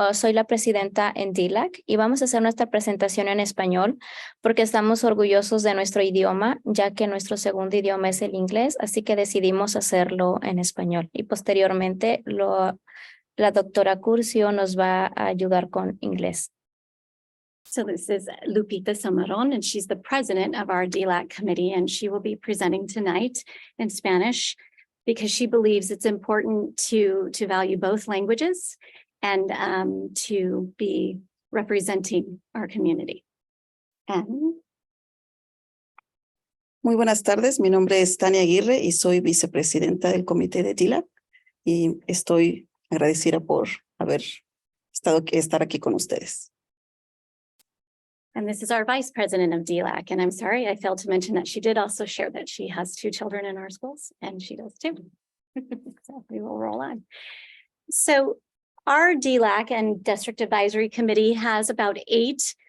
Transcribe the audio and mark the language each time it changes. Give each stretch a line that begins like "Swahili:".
Spanish: Soy la presidenta en DLAC y vamos a hacer nuestra presentación en español porque estamos orgullosos de nuestro idioma, ya que nuestro segundo idioma es el inglés, así que decidimos hacerlo en español. Y posteriormente la doctora Curcio nos va a ayudar con inglés.
English: So this is Lupita Somaron, and she's the president of our DLAC committee, and she will be presenting tonight in Spanish because she believes it's important to value both languages and to be representing our community. And
Spanish: Muy buenas tardes, mi nombre es Tania Aguirre y soy vicepresidenta del comité de DLAC y estoy agradecida por estar aquí con ustedes.
English: And this is our vice president of DLAC. And I'm sorry, I failed to mention that she did also share that she has 2 children in our schools, and she does too. So we will roll on. So our DLAC and District Advisory Committee has about 8.